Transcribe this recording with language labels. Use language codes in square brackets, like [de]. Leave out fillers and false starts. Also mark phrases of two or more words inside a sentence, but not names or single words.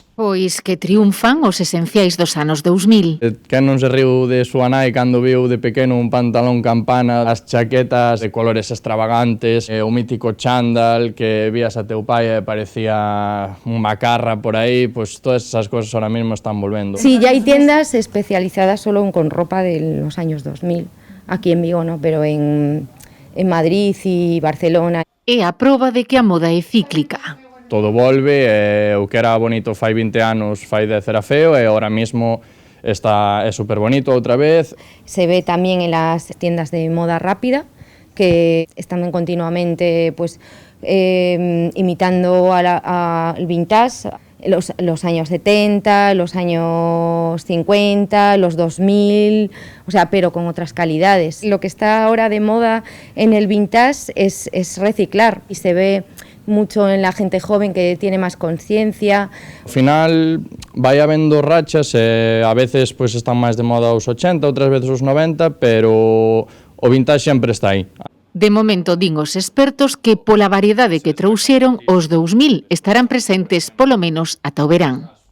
[gl] Pois que triunfan os esenciais dos anos 2000. Quen non se riu de súa nai cando viu de pequeno un pantalón campana, as chaquetas de colores extravagantes, o mítico chándal que vías a teu pai e parecía un macarra por aí, pois todas [es] esas cosas ahora mismo están [gl] volvendo. [es] Sí, ya hay tiendas especializadas solo con ropa de los años 2000, aquí en Vigo, ¿no? [gl] Pero en Madrid e Barcelona. É a proba de que a moda é cíclica. Todo volve, o que era bonito fai 20 anos, fai 10 era feo, e [es] ahora mismo [gl] é super bonito outra vez. [es] Se ve también en las tiendas de moda rápida, que están continuamente pues, imitando al vintage, los años 70, los años 50, los 2000, o sea, pero con otras calidades. Lo que está ahora de moda en el vintage es reciclar y se ve mucho en la gente joven que tiene más conciencia. Al final [gl] vai habendo rachas, a veces pues, están máis de moda os 80, outras veces os 90, pero o vintage sempre está aí. De momento, din os expertos que pola variedade que trouxeron, os 2000 estarán presentes polo menos ata o verán.